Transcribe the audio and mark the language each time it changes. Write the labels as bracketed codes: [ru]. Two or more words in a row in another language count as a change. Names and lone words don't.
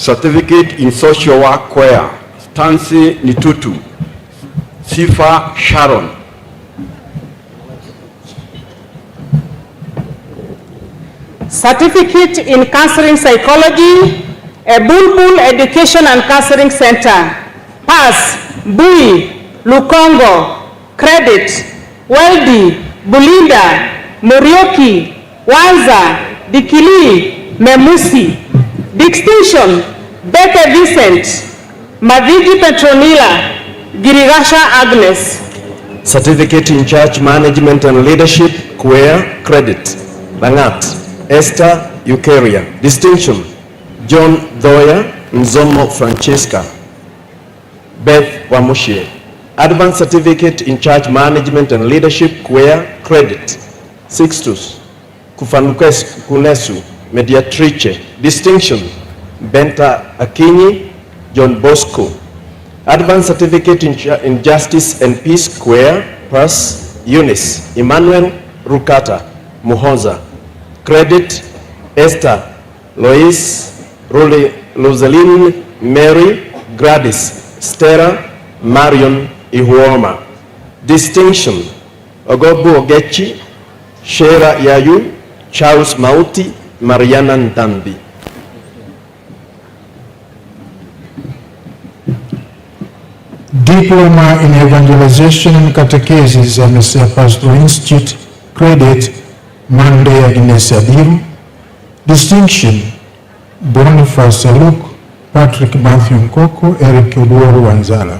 [en] Certificate in Social Work CUEA, Stancy Nitutu, Sifa Sharon. Certificate in Counseling Psychology, a Bulbul Education and Counseling Center, PAS, Bui, Lukongo, Credit, Weldy, Bulinda, Morioki, Wanza, Dikili, Memusi. Distinction, Bete Vincent, Madigi Petronila, Girigasha Agnes. Certificate in Church Management and Leadership, CUEA, Credit, Langat, Esther Eucharia. Distinction, John Doya, Nzomo Francesca, Beth Wamushie. Advanced Certificate in Church Management and Leadership, CUEA, Credit, Sixtus, Kunesu, Mediatrice. Distinction, Benta Akinyi, John Bosco. Advanced Certificate in Justice and Peace, CUEA, PAS, Eunice, Emmanuel Rukata, Muhoza. Credit, Esther, Lois, Rosaline, Mary, Gladys, Stella, Marion, Ihuoma. Distinction, Ogobu Ogechi, Shera Yayu, Charles Mauti, Mariana Ndambi. Diploma in Evangelization and Catechesis, MSc Pastoral Institute, Credit, Monday Agnes Adiru. Distinction, Boniface Luke, Patrick Matthew Nkoko, Eric Oduoru Wanzala.